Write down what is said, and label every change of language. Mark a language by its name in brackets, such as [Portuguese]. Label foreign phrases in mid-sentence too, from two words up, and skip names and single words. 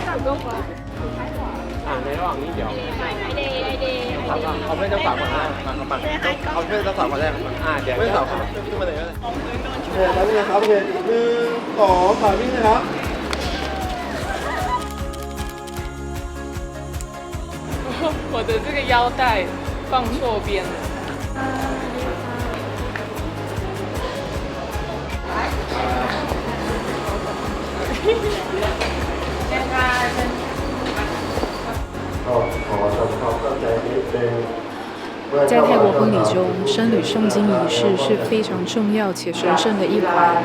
[Thai] ในระหว่างนี้เดี๋ยวเอาเพื่อนเจ้าสาวมาเอาเพื่อนเจ้าสาวมาได้เดี๋ยวเพื่อนเจ้าสาวขึ้นมาเลยก็ได้ โอเคครับพี่นะครับโอเค1 2 3วิ่งนะครับ [Chinese] 我的这个腰带放错边了。在泰国婚礼中，僧侣诵经仪式是非常重要且神圣的一环。